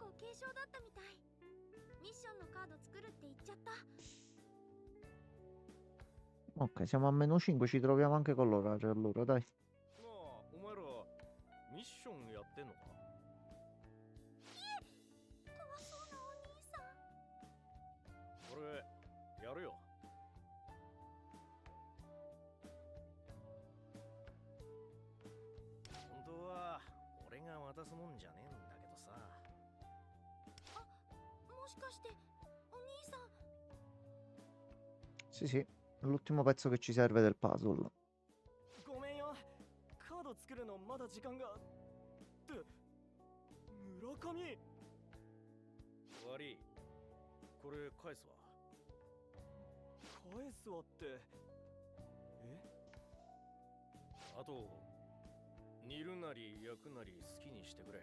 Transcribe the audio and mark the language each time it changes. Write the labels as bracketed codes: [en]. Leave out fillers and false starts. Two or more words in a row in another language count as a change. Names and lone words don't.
[ja] 軽症だったみたい。ミッションのカード作るって言っちゃった。 [it] Ok, siamo a -5, ci troviamo anche con l'orario allora, dai. [ja] なあ、お前らミッションやってんのか？怖そうなお兄さん。俺やるよ。本当は俺が渡すもんじゃねえんだけどさ。もしかしてお兄さん。 [it] Sì, sì, l'ultimo pezzo che ci serve del puzzle. [ja] ごめんよ。カード作るのまだ時間が。って村上。悪い。これ返すわ。返すわって。え？あと煮るなり焼くなり好きにしてくれ。